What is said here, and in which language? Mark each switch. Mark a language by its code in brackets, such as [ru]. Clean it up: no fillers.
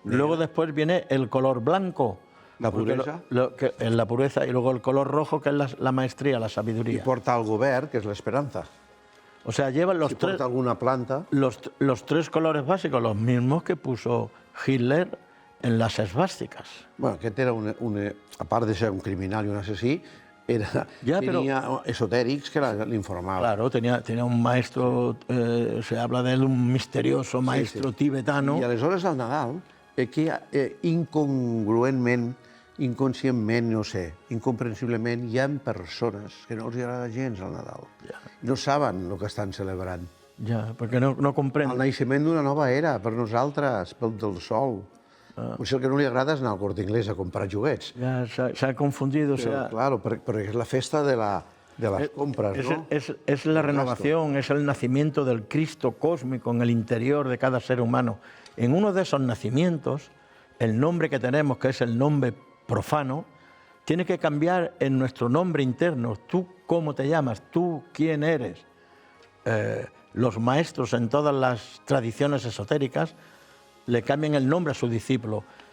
[es] Luego después viene el color blanco. [ca] La puresa. [es] La pureza, y luego el color rojo, que es la maestría, la sabiduría. [ca] I porta algo verd, que és l'esperanza. [es] O sea, llevan los [ca] si porta alguna planta. [es] Los 3 colores básicos, los mismos que puso Hitler en las esvásticas. [ca] Bueno, aquest era a part de ser un criminal i un assassí, tenia esotèrics que l'informaven. [es] Claro, tenía un maestro, se habla de él, un misterioso maestro tibetano. [ca] I aleshores al Nadal, que incongruentment, inconscientment, no sé, incomprensiblement, hi ha persones que no els agrada gens al Nadal. No saben el que estan celebrant. Ja, perquè no comprenen. El naixement d'una nova era, per nosaltres, pel del sol. Potser el que no li agrada és anar al Corte Inglés a comprar joguets. Ja, s'ha confundido. Claro, perquè és la festa de [es] las compras, ¿no? Es la renovación, es el nacimiento del Cristo cósmico en el interior de cada ser humano. En uno de esos nacimientos el nombre que tenemos, que es el nombre profano, tiene que cambiar en nuestro nombre interno. ¿Tú cómo te llamas? ¿Tú quién eres? Los maestros en todas las tradiciones esotéricas le cambian el nombre a su discípulo.